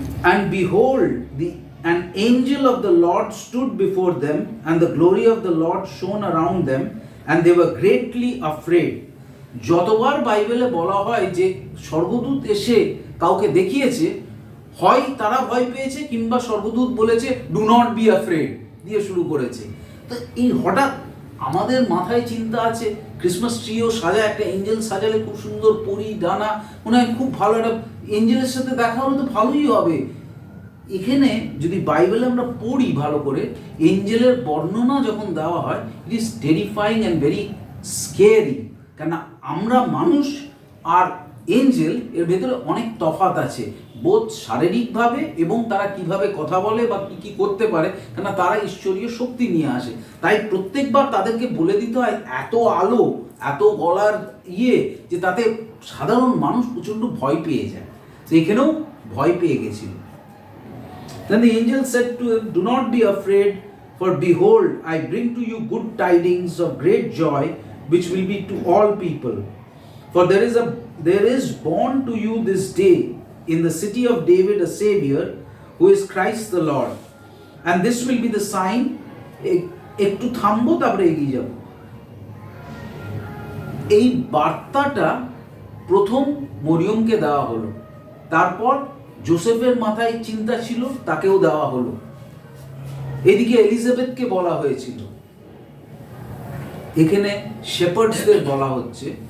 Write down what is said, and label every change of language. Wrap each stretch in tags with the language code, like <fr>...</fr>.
<en>And behold, an angel of the Lord stood before them, and the glory of the Lord shone around them, and they were greatly afraid.</en> <bn>যতবার বাইবেলে বলা হয় যে স্বর্গদূত এসে কাউকে দেখিয়েছে, হয় তারা ভয় পেয়েছে, কিংবা স্বর্গদূত বলেছে</bn> <en>do not be afraid</en> <bn>দিয়ে শুরু করেছে। তো এই হঠাৎ আমাদের মাথায় চিন্তা আছে, ক্রিসমাস ট্রিও সাজায়, একটা এঞ্জেল সাজালে খুব সুন্দর, পরি ডানা, মনে হয় খুব ভালো, একটা এঞ্জেলের সাথে দেখা হলে তো ভালোই হবে। এখানে যদি বাইবেলে আমরা পড়ি ভালো করে, এঞ্জেলের বর্ণনা যখন দেওয়া হয়,</bn> <en>It is terrifying and very scary.</en> <bn>কেন আমরা মানুষ আর এঞ্জেল এর ভেতরে অনেক তফাৎ আছে, বোধ শারীরিকভাবে এবং তারা কিভাবে কথা বলে বা কী কী করতে পারে, কেন তারা ঈশ্বরীয় শক্তি নিয়ে আসে। তাই প্রত্যেকবার তাদেরকে বলে দিতে হয় এত আলো, এত গলার যে তাতে সাধারণ মানুষ প্রচণ্ড ভয় পেয়ে যায়। তো এখানেও ভয় পেয়ে গেছিল।</bn> <en>Then the angel said to him, do not be afraid, for behold, I bring to you good tidings of great joy, which will be to all people. For there is born to you this day in the city of David a Savior, who is Christ the Lord, and this will be the sign.</en> <bn>একটু থামবো, তারপরে এগিয়ে যাব। এই বার্তাটা প্রথম মরিয়মকে দেওয়া হলো, তারপর জোসেফের মাথায় চিন্তা ছিল, তাকেও দেওয়া হলো, এদিকে এলিজাবেথকে বলা হয়েছিল, এখানে শেপার্ডসদের বলা হচ্ছে।</bn>